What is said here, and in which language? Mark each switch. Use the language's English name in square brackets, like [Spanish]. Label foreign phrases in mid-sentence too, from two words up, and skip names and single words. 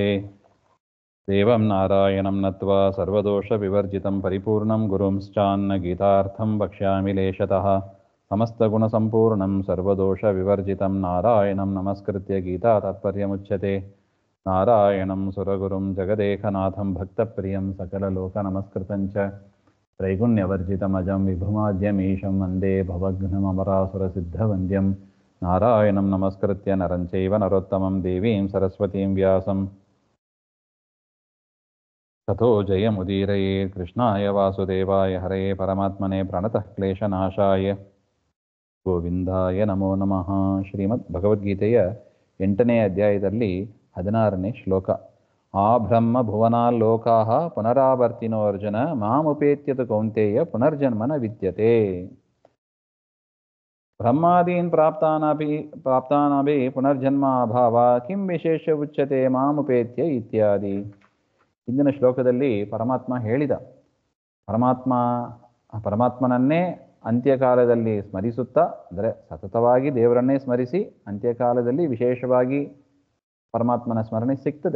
[Sanskrit] ದೇವಂ ನಾರಾಯಣಂ ನತ್ವಾ ಸರ್ವದೋಷವಿವರ್ಜಿತಂ ಪರಿಪೂರ್ಣಂ ಗುರುಂಶ್ಚಾನ್ನ ಗೀತಾರ್ಥಂ ವಕ್ಷ್ಯಾಮಿ ಲೇಶತಃ. ಸಮಸ್ತಗುಣಸಂಪೂರ್ಣಂ ಸರ್ವದೋಷವಿವರ್ಜಿತಂ ನಾರಾಯಣಂ ನಮಸ್ಕೃತ್ಯ ಗೀತಾ ತಾತ್ಪರ್ಯಮುಚ್ಯತೆ. ನಾರಾಯಣಂ ಸುರಗುರುಂ ಜಗದೇಕನಾಥಂ ಭಕ್ತಪ್ರಿಯಂ ಸಕಲಲೋಕನಮಸ್ಕೃತಂಚ ತ್ರೈಗುಣ್ಯವರ್ಜಿತಮಜಂ ವಿಭುಮಾದ್ಯಮೀಶಂ ವಂದೇ ಭವಘ್ನಮರಾಸುರಸಿದ್ಧವಂದ್ಯಂ. ನಾರಾಯಣಂ ನಮಸ್ಕೃತ್ಯ ನರಂ ಚೈವ ನರೋತ್ತಮಂ ದೇವೀಂ ಸರಸ್ವತೀಂ ವ್ಯಾಸಂ ತಥೋ ಜಯಮುದೀರಯೇ. ಕೃಷ್ಣಾಯ ವಾಸುದೇವಾಯ ಹರಯೇ ಪರಮಾತ್ಮನೇ ಪ್ರಣತಃ ಕ್ಲೇಶನಾಶಾಯ ಗೋವಿಂದಾಯ ನಮೋ ನಮಃ. [Kannada] ಶ್ರೀಮದ್ ಭಗವದ್ಗೀತೆಯ 8ನೇ ಅಧ್ಯಾಯದಲ್ಲಿ 16ನೇ ಶ್ಲೋಕ. [Sanskrit] ಆ ಬ್ರಹ್ಮ ಭುವನಾಲ್ಲೋಕಾಃ ಪುನರಾವರ್ತಿನೋ ಅರ್ಜುನ ಮಾಮುಪೇತ್ಯತು ಕೌಂತೇಯ ಪುನರ್ಜನ್ಮನ ವಿದ್ಯತೆ. ಬ್ರಹ್ಮಾದೀನ್ ಪ್ರಾಪ್ತಾನಾಪಿ ಪುನರ್ಜನ್ಮ ಅಭಾವ ಕಿಂ ವಿಶೇಷ ಉಚ್ಯತೆ ಮಾಮುಪೇತ್ಯ ಇತ್ಯಾದಿ. [Kannada] ಹಿಂದಿನ ಶ್ಲೋಕದಲ್ಲಿ ಪರಮಾತ್ಮ ಹೇಳಿದ, ಪರಮಾತ್ಮನನ್ನೇ ಅಂತ್ಯಕಾಲದಲ್ಲಿ ಸ್ಮರಿಸುತ್ತಾ, ಅಂದರೆ ಸತತವಾಗಿ ದೇವರನ್ನೇ ಸ್ಮರಿಸಿ ಅಂತ್ಯಕಾಲದಲ್ಲಿ ವಿಶೇಷವಾಗಿ ಪರಮಾತ್ಮನ ಸ್ಮರಣೆ ಸಿಗ್ತದೆ.